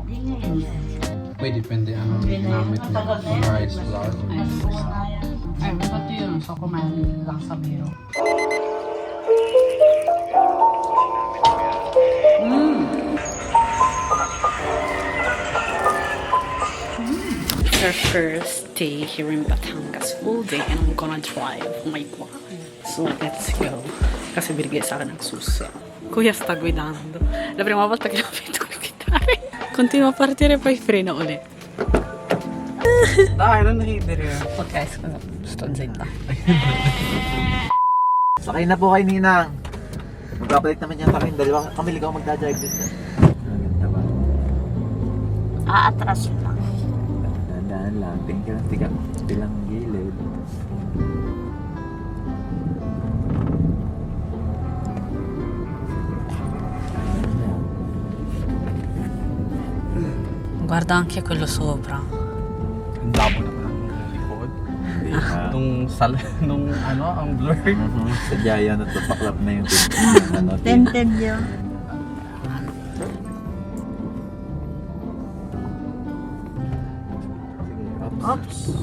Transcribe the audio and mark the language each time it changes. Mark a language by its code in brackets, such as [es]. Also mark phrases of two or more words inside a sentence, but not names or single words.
[tl] Uy, depende ano ginamit niya. Rice, flour. Ay, pati yun. So, kumain lang sa biro. [en] Our first day here in Batangas, full day, and I'm gonna drive. Oh my God. So, let's go. [tl] Kasi binigay sa akin ng suso. [it] Kuya sta guidando. La prima volta che l'ho visto guidare. Continua a partire, poi frena ulit. Dai, non ridere. Ok, scusa, sto zitta. [tl] Sakay na po kay Ninang. Magpapalit naman yata kayong dalawa. Kami ligaw magdadrive dito. Maganda ba? Aatras lang. Dandaan lang. Tingin ka lang tilang gilid. [it] Guarda anche quello sopra. [tl] Ang labo naman ang likod. Nung ano, ang blur. Sadya yan at paklap na yung ano. Tinted yun. Oops.